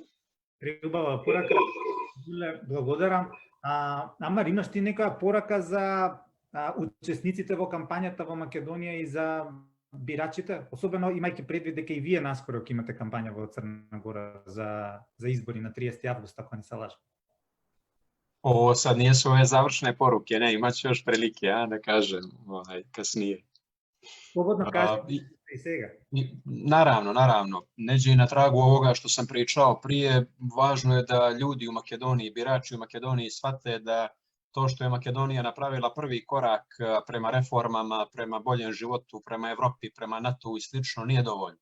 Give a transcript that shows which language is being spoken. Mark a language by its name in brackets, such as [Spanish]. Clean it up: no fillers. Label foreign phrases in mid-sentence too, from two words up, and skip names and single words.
[Macedonian] Преубава порака. Благодарам. Амар, имаш ти некоја порака за учесниците во кампањата во Македонија и за бирачите, особено имајќи предвид дека и вие наскоро ќе имате кампања во Црна Гора за избори на 30 август, ако не се лажам. [Serbian] Ovo sad nisu ove završne poruke, ne, imat ću još prilike, da kažem kasnije. Slobodno kažete i сега. Naravno. Neđe i na tragu ovoga što sam pričao prije, važno je da ljudi u Makedoniji, birači u Makedoniji shvate da to što je Makedonija napravila prvi korak prema reformama, prema boljem životu, prema Evropi, prema NATO i slično, nije dovoljno.